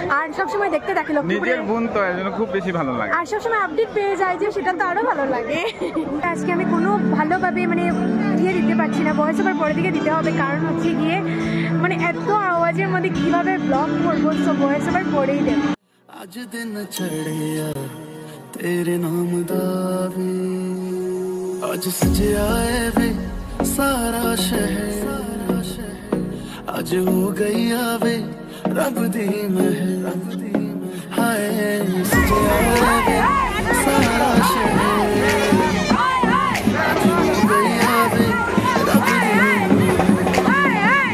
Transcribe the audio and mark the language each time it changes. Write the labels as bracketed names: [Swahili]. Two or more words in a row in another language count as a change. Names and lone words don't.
[Bangla] আর সবসময় দেখতে থাকি, নিজের বোন তো এর জন্য খুব বেশি ভালো লাগে। আর সবসময় আপডেট পেয়ে যায় যে, সেটা তো আরো ভালো লাগে। আজকে আমি কোনো ভালোভাবে মানে দিয়ে দিতে পারছি না, [English] voice over [Bangla] পরের দিকে দিতে হবে, কারণ হচ্ছে গিয়ে মানে এত আওয়াজের মধ্যে কিভাবে ব্লগ করবো, সো [English] voice over [Bangla] পরেই দেব। [Punjabi] ਅੱਜ ਦਿਨ ਚੜ੍ਹੇ ਤੇਰੇ ਨਾਮ ਦਾ ਵੇ, ਅੱਜ ਸਜਿਆ ਵੇ ਸਾਰਾ ਸ਼ਹਿਰ, ਅੱਜ ਹੋ ਗਈ ਵੇ ਰੱਬ ਦੀ ਮਹਿਲ। ਹਾਏ ਸਜਿਆ ਵੇ ਸਾਰਾ ਸ਼ਹਿਰ, ਅੱਜ ਹੋ ਗਈ ਵੇ ਰੱਬ ਦੀ ਮਹਿਲ।